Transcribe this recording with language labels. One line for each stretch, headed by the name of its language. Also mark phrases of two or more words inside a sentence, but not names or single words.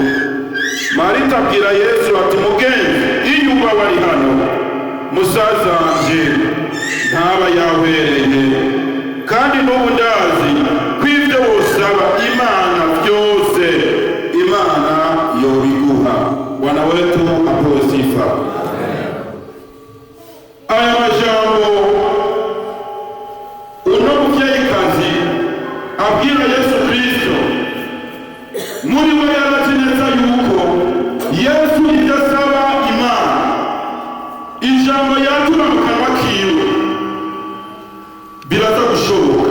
Rundi: Marita abwira Yesu ati mugenzi, iyo uba wari hano musaza wanje ntaba yahwereye, kandi n'ubu ndazi kw'ibyo wosaba Imana byose Imana yobiguha.
Swahili: Bwana wetu apewe sifa.
Rundi: Aya majambo uno muvyeyikazi abwira Yesu Kristo, muri we yarazi neza yuko Yesu ibyo asaba Imana, ijambo yatura mu kanwa kiwe biraza gushoboka.